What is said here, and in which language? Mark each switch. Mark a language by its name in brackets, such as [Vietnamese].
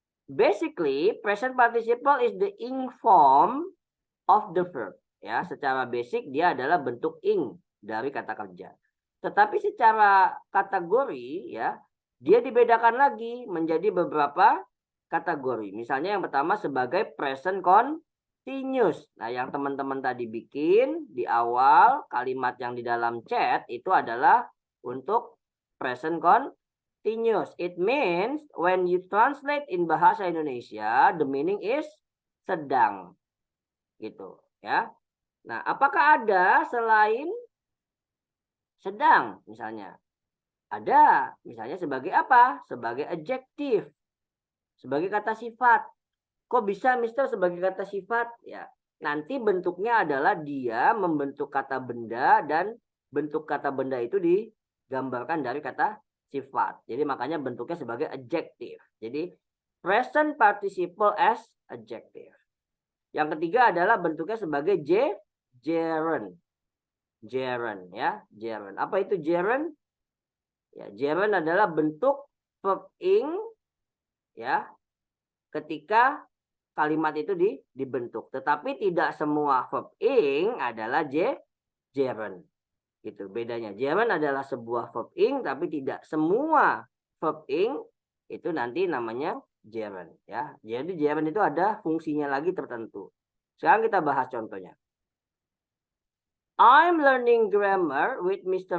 [English] Basically, present participle is the ing form of the verb. [Indonesian] Ya, secara basic dia adalah bentuk ing dari kata kerja. Tetapi secara kategori ya, dia dibedakan lagi menjadi beberapa kategori. Misalnya yang pertama sebagai present continuous. Nah, yang teman-teman tadi bikin di awal kalimat yang di dalam chat itu adalah untuk present continuous. [English] It means when you translate in bahasa Indonesia, the meaning is sedang. [Indonesian] Gitu, ya. Nah, apakah ada selain sedang misalnya? Ada, misalnya sebagai apa? Sebagai adjektif, sebagai kata sifat. Kok bisa Mister sebagai kata sifat? Ya, nanti bentuknya adalah dia membentuk kata benda dan bentuk kata benda itu digambarkan dari kata sifat. Jadi makanya bentuknya sebagai adjektif. [English] Jadi present participle as adjective. [Indonesian] Yang ketiga adalah bentuknya sebagai gerund. Gerund ya, gerund. Apa itu gerund? Ya, gerund adalah bentuk verb ing ya ketika kalimat itu dibentuk. Tetapi tidak semua verb ing adalah gerund. Gitu bedanya. Gerund adalah sebuah verb ing tapi tidak semua verb ing itu nanti namanya gerund ya. Jadi gerund itu ada fungsinya lagi tertentu. Sekarang kita bahas contohnya. [English] I'm learning grammar with Mr.